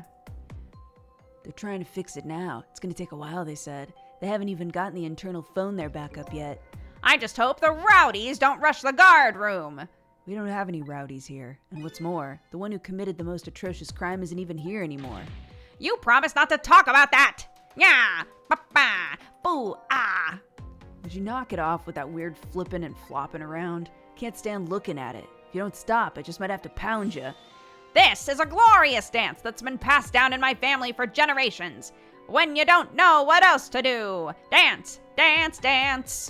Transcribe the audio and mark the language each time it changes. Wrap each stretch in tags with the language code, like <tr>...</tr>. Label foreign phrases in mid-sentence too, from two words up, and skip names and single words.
<en>They're trying to fix it now. It's gonna take a while, they said. They haven't even gotten the internal phone there back up yet. I just hope the rowdies don't rush the guard room. We don't have any rowdies here. And what's more, the one who committed the most atrocious crime isn't even here anymore. You promised not to talk about that. Yeah, ba-ba, boo, ah. Would you knock it off with that weird flipping and flopping around? Can't stand looking at it. If you don't stop, I just might have to pound you. This is a glorious dance that's been passed down in my family for generations. When you don't know what else to do. Dance, dance, dance.</en>